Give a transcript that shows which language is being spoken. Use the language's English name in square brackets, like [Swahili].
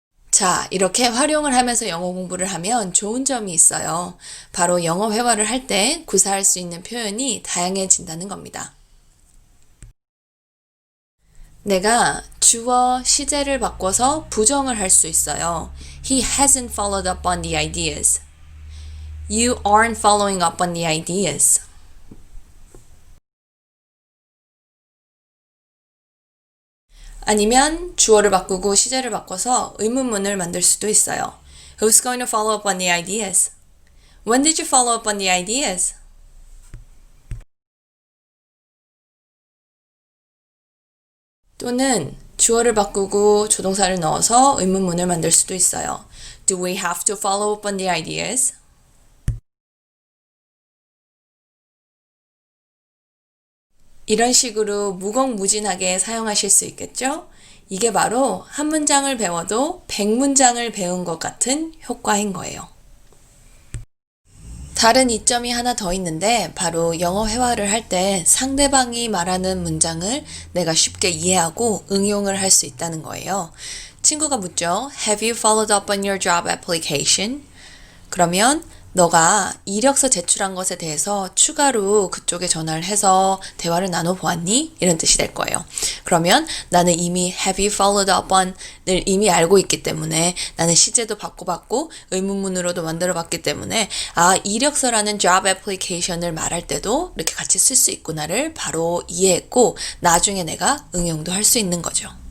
[Korean] 자, 이렇게 활용을 하면서 영어 공부를 하면 좋은 점이 있어요. 바로 영어 회화를 할 때 구사할 수 있는 표현이 다양해진다는 겁니다. 내가 주어 시제를 바꿔서 부정을 할 수 있어요. [English] He hasn't followed up on the ideas. You aren't following up on the ideas. [Korean] 아니면 주어를 바꾸고 시제를 바꿔서 의문문을 만들 수도 있어요. [English] Who's going to follow up on the ideas? When did you follow up on the ideas? [Korean] 또는 주어를 바꾸고 조동사를 넣어서 의문문을 만들 수도 있어요. [English] Do we have to follow up on the ideas? [Korean] 이런 식으로 무궁무진하게 사용하실 수 있겠죠? 이게 바로 한 문장을 배워도 100문장을 배운 것 같은 효과인 거예요. 다른 이점이 하나 더 있는데 바로 영어 회화를 할 때 상대방이 말하는 문장을 내가 쉽게 이해하고 응용을 할 수 있다는 거예요. 친구가 묻죠. [English] Have you followed up on your job application? [Korean] 그러면 너가 이력서 제출한 것에 대해서 추가로 그쪽에 전화를 해서 대화를 나눠보았니? 이런 뜻이 될 거예요. 그러면 나는 이미 [English] have you followed up on [Korean] 을 이미 알고 있기 때문에 나는 시제도 바꿔봤고 의문문으로도 만들어봤기 때문에 아, 이력서라는 job application을 말할 때도 이렇게 같이 쓸 수 있구나를 바로 이해했고 나중에 내가 응용도 할 수 있는 거죠.